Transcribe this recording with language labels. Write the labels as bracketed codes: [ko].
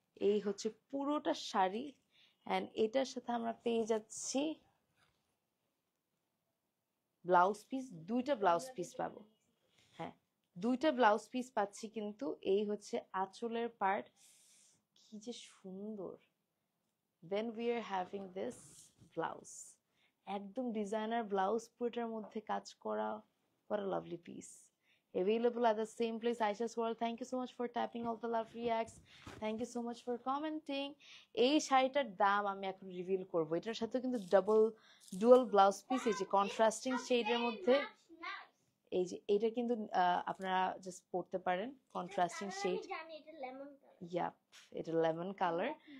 [bn] এই হচ্ছে পুরোটা শাড়ি, এন্ড এটার সাথে আমরা পেয়ে যাচ্ছি ব্লাউজ পিস, 2টা ব্লাউজ পিস পাবো। হ্যাঁ, 2টা ব্লাউজ পিস পাচ্ছি। কিন্তু এই হচ্ছে আঁচলের পার্ট, কি যে সুন্দর। [en] then we are having this blouse, একদম designer blouse, [bn] পুরোটার মধ্যে কাজ করা। [en] what a lovely piece. Available at the same place, Aisha's World. Thank you so much for tapping all the love reacts. Thank you so much for commenting. [bn] এই শাড়িটার দাম আমি এখন রিভিল করব। এটার সাথে কিন্তু ডুয়াল ব্লাউজ পিস, এই যে কন্ট্রাস্টিং শেডের মধ্যে, এই যে এটা কিন্তু আপনারা জাস্ট পড়তে পারেন, কন্ট্রাস্টিং শেড। ইয়াপ, এটা লেমন কালার।